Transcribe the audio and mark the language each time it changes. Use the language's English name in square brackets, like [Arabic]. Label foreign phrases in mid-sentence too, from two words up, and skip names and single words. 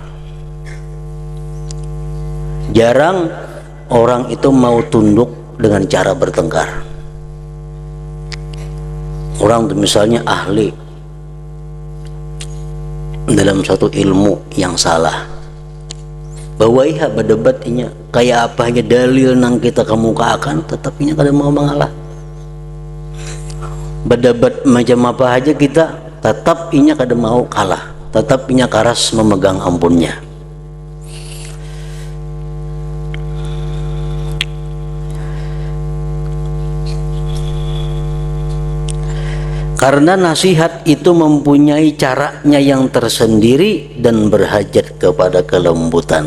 [Indonesian] Jarang orang itu mau tunduk dengan cara bertengkar. Orang itu misalnya ahli dalam satu ilmu yang salah, [Banjar] bahwa iha berdebatnya kayak apa aja dalil nang kita kemukakan, tetapinya kada mau mengalah. Berdebat macam apa aja kita, tetap inya kada mau kalah, tetap inya karas memegang ampunnya. [Indonesian] Karena nasihat itu mempunyai caranya yang tersendiri dan berhajat kepada kelembutan.